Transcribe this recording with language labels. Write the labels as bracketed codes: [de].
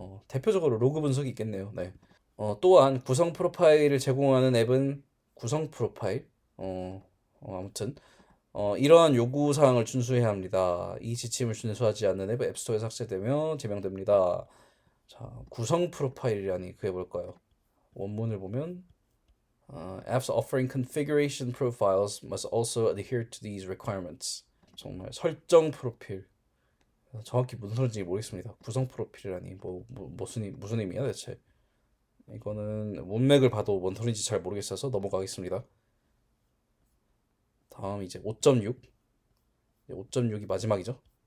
[ko] 대표적으로 로그 분석이 있겠네요. 네. 또한 구성 프로파일을 제공하는 앱은 구성 프로파일? 아무튼 이러한 요구 사항을 준수해야 합니다. 이 지침을 준수하지 않는 앱은 앱스토어에 삭제되며 제명됩니다. 자, 구성 프로파일이라니 그게 뭘까요? 원문을 보면 [en] apps offering configuration profiles must also adhere to these requirements. [ko] 정말 설정 프로필. 정확히 무슨 소리인지 모르겠습니다. 구성 프로필이라니 무슨 의미야 대체? 이거는 문맥을 봐도 뭔 소리인지 잘 모르겠어서 넘어가겠습니다. 다음 이제 5.6. 5.6이 마지막이죠.